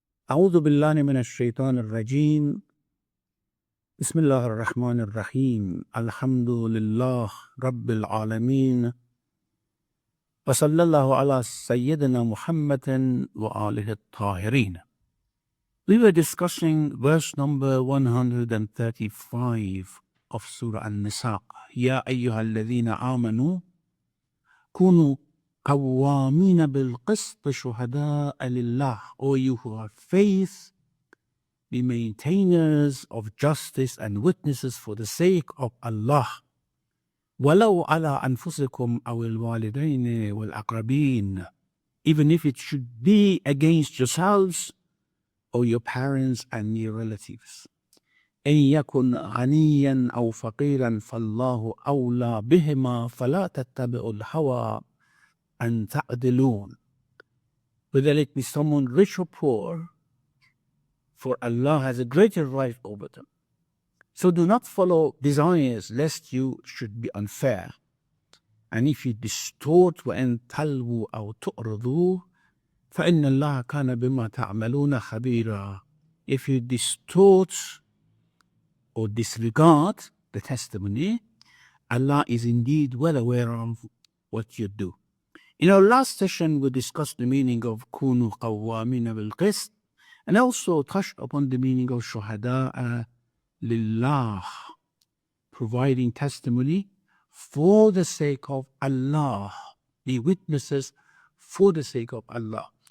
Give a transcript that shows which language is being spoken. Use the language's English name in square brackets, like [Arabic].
[Arabic] أعوذ بالله من الشيطان الرجيم. بسم الله الرحمن الرحيم. الحمد لله رب العالمين. وصلى الله على سيدنا محمد وآله الطاهرين. [English] We were discussing verse number 135 of Surah Nisa. [Arabic] يا أيها الذين آمنوا كونوا قوامين بالقسط شهداء لله. [English] O you who have faith, be maintainers of justice and witnesses for the sake of Allah. [Arabic] وَلَوْ عَلَىٰ أَنفُسِكُمْ أَوِ الْوَالِدَيْنِ وَالْأَقْرَبِينَ. [English] Even if it should be against yourselves or your parents and near relatives. [Arabic] إِن يَكُنْ غَنِيًّا أَوْ فَقِيرًا فَاللَّهُ أَوْلَىٰ بِهِمَا فَلَا تَتَّبِعُوا الْهَوَىٰ أَن تَعْدِلُوا. [English] Whether it be someone rich or poor, for Allah has a greater right over them. So do not follow desires lest you should be unfair. And if you distort [Arabic] وَإِن تَلْوُوا أَوْ تُعْرِضُوا فَإِنَّ اللَّهَ كَانَ بِمَا تَعْمَلُونَ خَبِيرًا. [English] If you distort or disregard the testimony, Allah is indeed well aware of what you do. In our last session, we discussed the meaning of [Arabic] كُونُوا قَوَّامِينَ بِالْقِسْطِ [English] and also touched upon the meaning of shuhada'a lillah, providing testimony for the sake of Allah, be witnesses for the sake of Allah.